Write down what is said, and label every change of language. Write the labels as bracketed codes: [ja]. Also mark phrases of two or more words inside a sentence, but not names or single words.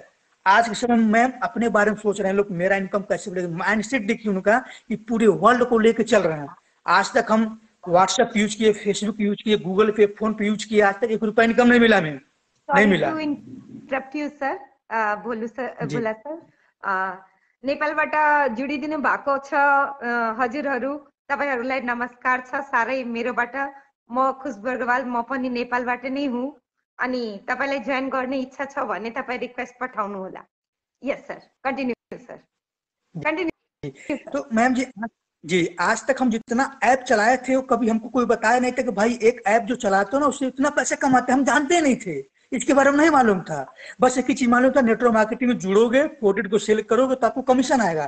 [hi] आज के समय में मैम अपने बारे में सोच रहे हैं लोग, मेरा इनकम कैसे बढ़ेगा, माइंडसेट देखिए उनका कि पूरे वर्ल्ड को लेकर चल रहे हैं। आज तक हम व्हाट्सएप यूज किए, फेसबुक यूज किए, गूगल पे, फोन पे यूज किए, आज तक 1 रुपया इनकम नहीं मिला हमें, नहीं मिला। सर बोलू सर, बोला सर, [ne] नेपालबाट जोडिदिनु भएको छ हजुरहरू, तपाईहरुलाई नमस्कार छ सारै मेरोबाट। म खुशबु अग्रवाल, म पनि नेपालबाट नै हुँ, अनि तपाईलाई जोइन गर्ने इच्छा छ भने तपाईं रिक्वेस्ट पठाउनु होला। [en] Yes sir, continue sir, continue. [hi] तो मैम जी आज तक हम जितना ऐप चलाए थे वो कभी हमको कोई बताया नहीं था कि भाई एक ऐप जो चलाते हो ना उससे इतना पैसे कमाते हैं, हम जानते नहीं थे, इसके बारे में नहीं मालूम था। बस एक ही चीज मालूम था, [en] network marketing [hi] में जुड़ोगे, प्रोडक्ट को सेल करोगे तो आपको कमीशन आएगा।